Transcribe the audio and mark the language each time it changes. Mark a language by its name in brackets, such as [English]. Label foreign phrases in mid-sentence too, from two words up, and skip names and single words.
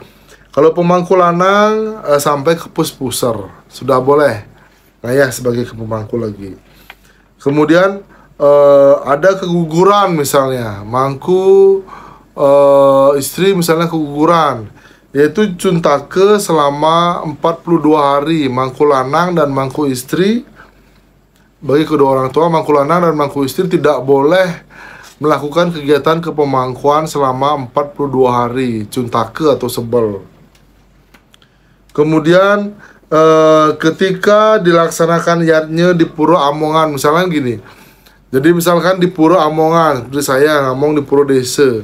[Indonesian] Kalau pemangku lanang sampai ke puspuser, sudah boleh ngayah sebagai pemangku lagi. Kemudian ada keguguran misalnya, mangku istri misalnya keguguran, yaitu cuntake selama 42 hari, mangku lanang dan mangku istri. Bagi kedua orang tua, mangku lanang dan mangku istri tidak boleh melakukan kegiatan kepemangkuan selama 42 hari, cuntake atau sebel. Kemudian ketika dilaksanakan yatnya di Puro Amongan, misalnya gini. Jadi misalkan di Puro Amongan, seperti saya ngomong di Puro Desa.